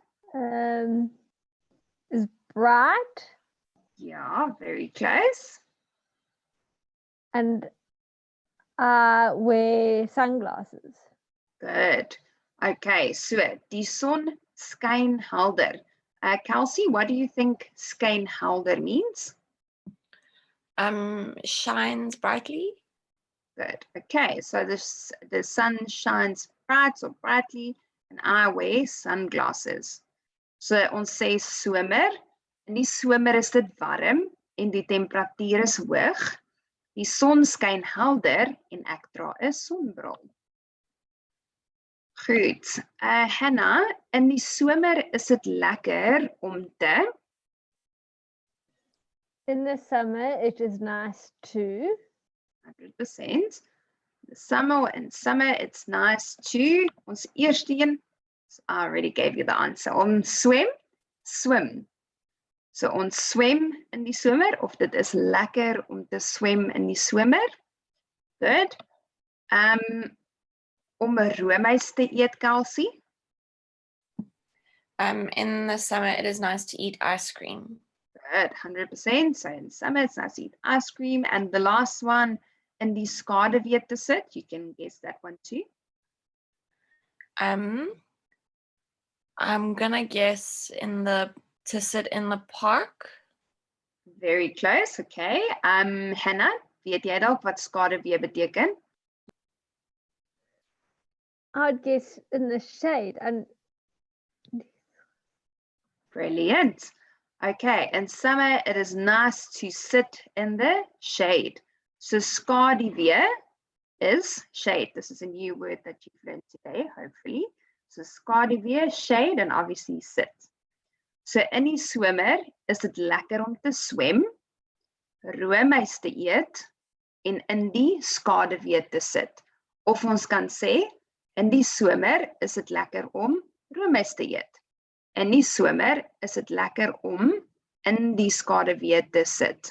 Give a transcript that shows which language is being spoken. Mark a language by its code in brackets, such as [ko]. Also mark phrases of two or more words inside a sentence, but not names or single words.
[en] is bright Yeah, very close. and wear sunglasses. Good. Okay, so [af] die son skyn helder. Kelsey, [en] what do you think [af] skyn helder [en] means? Shines brightly. Good. Okay, so the sun shines bright or brightly and I wear sunglasses. [af] So ons sê somer. In die somer is dit warm en die temperatuur is hoog. Die son skyn helder en ek dra 'n sonbril. Goed. Hannah, in die somer is dit lekker om te. [en] In the summer, it is nice to 100%. In summer, it's nice to. [af] Ons eerste een, [en] I already gave you the answer. [af] Om swim. So ons swem in die somer, of dit is lekker om te swem in die somer. [en] Good. [af] Om 'n roomys te eet, Kelsey. [en] In the summer, it is nice to eat ice cream. Good, 100%. So in summer, it's nice to eat ice cream. And the last one, [af] in die skaduwee te sit. [en] You can guess that one too. I'm gonna guess to sit in the park. Very close, okay. Hannah, [af] weet jy dalk wat skaduwee beteken? [en] I'd guess in the shade and Brilliant. Okay, in summer, it is nice to sit in the shade. So skaduwee is shade. This is a new word that you've learned today, hopefully. So skaduwee, shade, and obviously sit. [af] So in die somer is dit lekker om te swem, roomys te eet, en in die skaduwee te sit. Of ons kan sê, in die somer is dit lekker om roomys te eet. In die somer is dit lekker om in die skaduwee te sit.